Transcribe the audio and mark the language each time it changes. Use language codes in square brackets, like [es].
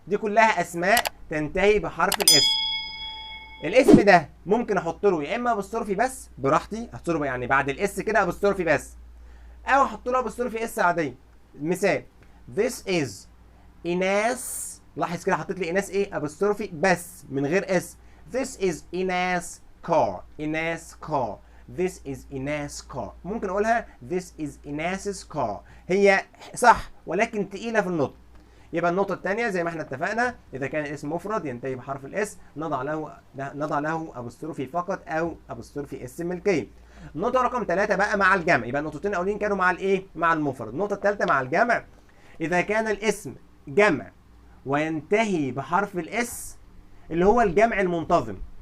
[ar] دي كلها اسماء تنتهي بحرف الاس. الاسم ده ممكن احط له يا اما ابوستروفي بس براحتي، احط له يعني بعد الاس كده ابوستروفي بس، او احط له ابوستروفي اس عاديه. مثال [en] this is Inas. [ar] لاحظ كده حطيت لي ايناس ايه؟ ابوستروفي بس من غير اس. [en] this is Inas car. Inas car. this is Inas car. ممكن اقولها this is Inas's car. [ar] هي صح ولكن تقيله في النطق. يبقى النقطة الثانية زي ما احنا اتفقنا، إذا كان الاسم مفرد ينتهي بحرف الاس نضع له أبوستروفي فقط أو أبوستروفي اس ملكية. النقطة رقم 3 بقى مع الجمع. يبقى النقطتين الأولين كانوا مع الإيه؟ مع المفرد. النقطة الثالثة مع الجمع، إذا كان الاسم جمع وينتهي بحرف الاس اللي هو الجمع المنتظم.